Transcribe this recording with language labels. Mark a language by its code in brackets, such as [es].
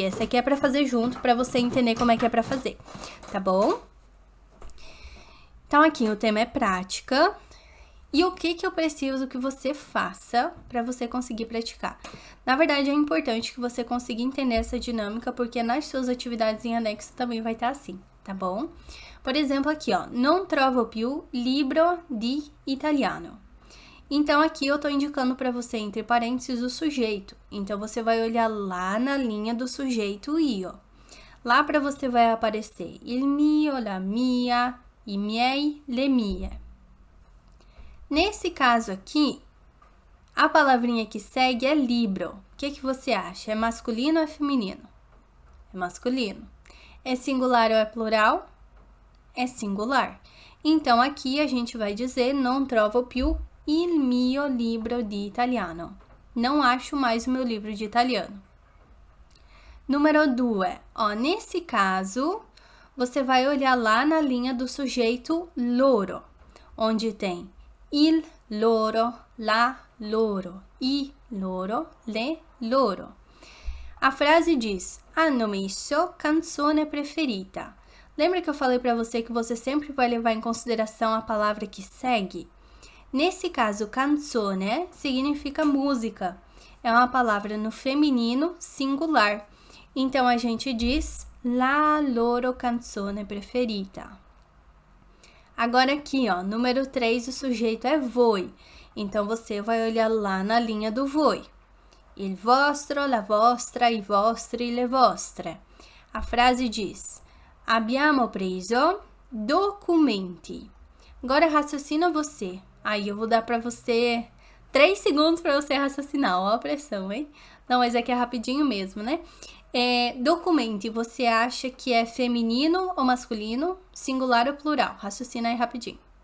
[pt] Essa aqui é para fazer junto, para você entender como é que é para fazer, tá bom? Então, aqui o tema é prática. E o que eu preciso que você faça para você conseguir praticar? Na verdade, é importante que você consiga entender essa dinâmica, porque nas suas atividades em anexo também vai estar assim, tá bom? Por exemplo, aqui, ó, [it] non trovo più libro di italiano. [pt] Então, aqui eu tô indicando para você, entre parênteses, o sujeito. Então, você vai olhar lá na linha do sujeito io. Lá para você vai aparecer il mio, la mia, i miei, le mie. Nesse caso aqui, a palavrinha que segue é libro. O que você acha? É masculino ou é feminino? É masculino. É singular ou é plural? É singular. Então, aqui a gente vai dizer [it] non trovo più il mio libro di italiano. [pt] Não acho mais o meu livro de italiano. Número 2. Ó, nesse caso, você vai olhar lá na linha do sujeito loro, onde tem il loro, la loro, i loro, le loro. A frase diz: [it] hanno messo canzone preferita. [pt] Lembra que eu falei para você que você sempre vai levar em consideração a palavra que segue? Nesse caso, canzone significa música. É uma palavra no feminino singular. Então, a gente diz [it] la loro canzone preferita. [pt] Agora aqui, ó, número 3, o sujeito é voi. Então, você vai olhar lá na linha do voi. [it] Il vostro, la vostra, i vostri, le vostre. [pt] A frase diz: [it] abbiamo preso documenti. [pt] Agora raciocina você. Aí eu vou dar para você 3 segundos para você raciocinar. Ó a pressão, hein? Não, mas aqui é rapidinho mesmo, né? Documenti, você acha que é feminino ou masculino? Singular ou plural? Raciocina aí rapidinho.